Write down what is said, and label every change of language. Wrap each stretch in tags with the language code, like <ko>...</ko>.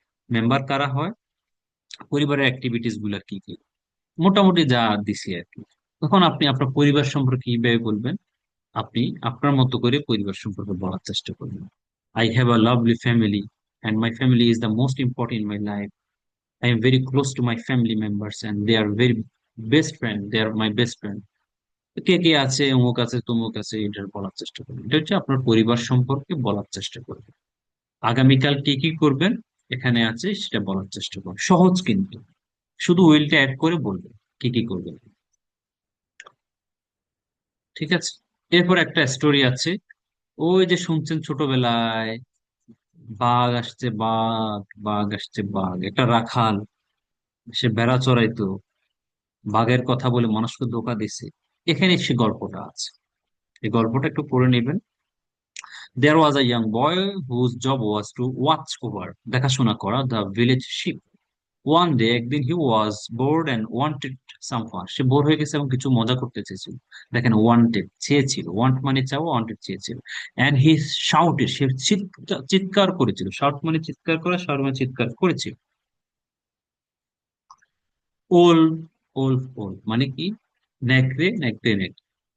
<bn>Member কারা হয়, পরিবারের অ্যাক্টিভিটিস গুলা কি কি, মোটামুটি যা দিছি আর কি। তখন আপনি আপনার পরিবার সম্পর্কে কিভাবে বলবেন, আপনি আপনার মতো করে পরিবার সম্পর্কে বলার চেষ্টা করবেন।</bn> <en>I have a lovely family and my family is the most important in my life. I am very close to my family members and they are very best friend. They are my best friend.</en> <bn>কে কে আছে, অমুক আছে, তমুক আছে, এটা বলার চেষ্টা করবেন। এটা হচ্ছে আপনার পরিবার সম্পর্কে বলার চেষ্টা করবেন। আগামীকাল কি কি করবেন এখানে আছে, সেটা বলার চেষ্টা করবেন। সহজ কিন্তু, শুধু উইলটা অ্যাড করে বলবেন কি কি করবেন। ঠিক আছে। এরপর একটা স্টোরি আছে, ওই যে শুনছেন ছোটবেলায়, বাঘ আসছে বাঘ, বাঘ আসছে বাঘ। একটা রাখাল, সে ভেড়া চড়াইতো, বাঘের কথা বলে মানুষকে ধোঁকা দিছে। এখানে সে গল্পটা আছে, এই গল্পটা একটু পড়ে নেবেন।</bn> <en>There was a young boy whose job was to watch over,</en> <bn>দেখাশোনা করা,</bn> <en>the village sheep. One day,</en> <bn>একদিন</bn> <en>he was bored and wanted some fun.</en> <bn>Say bore হয়ে গেছে এবং কিছু মজা করতে চেয়েছিল। দেখেন, wanted চেয়েছিল, want মানে চাওয়া, wanted চেয়েছিল।</bn> <en>And he shouted,</en> <bn>সে চিৎকার করেছিল। shout মানে চিৎকার করা, shout মানে চিৎকার করেছিল। Wolf, wolf, wolf মানে কি, নেকড়ে, নেকড়ে, নেকড়ে।</bn>